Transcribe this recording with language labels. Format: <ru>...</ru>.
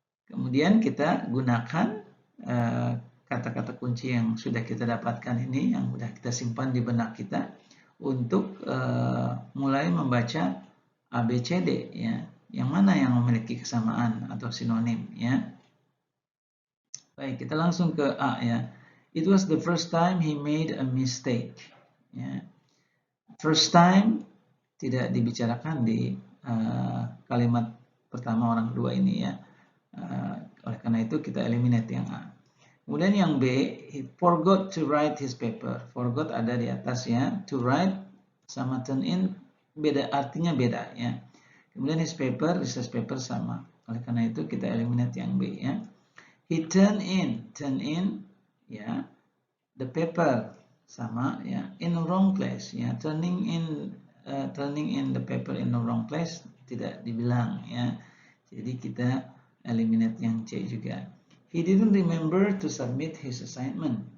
<id>Kemudian kita gunakan kata-kata kunci yang sudah kita dapatkan ini, yang sudah kita simpan di benak kita untuk mulai membaca ABCD ya, yang mana yang memiliki kesamaan atau sinonim ya. Baik, kita langsung ke A ya.</id> <en>It was the first time he made a mistake ya.</en> <id>First time tidak dibicarakan di kalimat pertama orang kedua ini ya. Oleh karena itu kita eliminate yang A. Kemudian yang B, he forgot to write his paper. Forgot ada di atas ya. To write sama turn in beda, artinya beda ya. Kemudian his paper, research paper sama. Oleh karena itu kita eliminate yang B ya.</id> <en>He turn in ya. The paper sama ya. In the wrong place ya. Turning in the paper in the wrong place tidak dibilang ya.</en> <id>Jadi kita eliminate yang C juga.</id> <en>He didn't remember to submit his assignment.</en>